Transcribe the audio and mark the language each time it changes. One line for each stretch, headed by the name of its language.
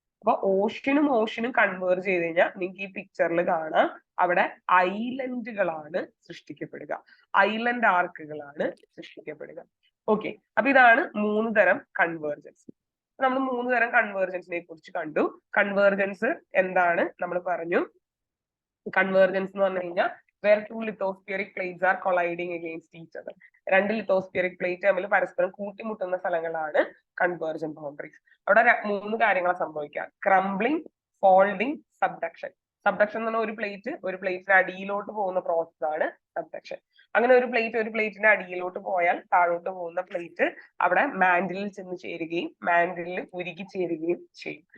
Malayalam: അപ്പൊ ഓഷ്യനും കൺവേർ ചെയ്ത് കഴിഞ്ഞാൽ നിങ്ങൾക്ക് ഈ പിക്ചറിൽ കാണാം അവിടെ ഐലൻഡുകളാണ് സൃഷ്ടിക്കപ്പെടുക, ഐലൻഡ് ആർക്കുകളാണ് സൃഷ്ടിക്കപ്പെടുക. ഓക്കെ, അപ്പൊ ഇതാണ് മൂന്ന് തരം കൺവേർജൻസ്. നമ്മൾ മൂന്ന് തരം കൺവേർജൻസിനെ കുറിച്ച് കണ്ടു. കൺവേർജൻസ് എന്താണ് നമ്മൾ പറഞ്ഞു. കൺവേർജൻസ് എന്ന് പറഞ്ഞു കഴിഞ്ഞാൽ
English: where two lithospheric plates are colliding against each other.
Malayalam: രണ്ട് ലിത്തോസ്ഫിയറിക് പ്ലേറ്റ് തമ്മിൽ പരസ്പരം കൂട്ടിമുട്ടുന്ന സ്ഥലങ്ങളാണ് കൺവേർജന്റ് ബൗണ്ടറീസ്. അവിടെ മൂന്ന് കാര്യങ്ങളാണ് സംഭവിക്കുക: ക്രംബ്ലിംഗ്, ഫോൾഡിംഗ്, സബ്ഡക്ഷൻ. സബ്ഡക്ഷൻ എന്ന് പറഞ്ഞാൽ ഒരു പ്ലേറ്റിന്റെ അടിയിലോട്ട് പോകുന്ന പ്രോസസ് ആണ് സബ്ഡക്ഷൻ. അങ്ങനെ ഒരു പ്ലേറ്റിന്റെ അടിയിലോട്ട് പോയാൽ താഴോട്ട് പോകുന്ന പ്ലേറ്റ് അവിടെ മാൻഡിലിൽ ചെന്ന് ചേരുകയും മാൻഡിലിൽ ഉരുകി ചേരുകയും ചെയ്യും.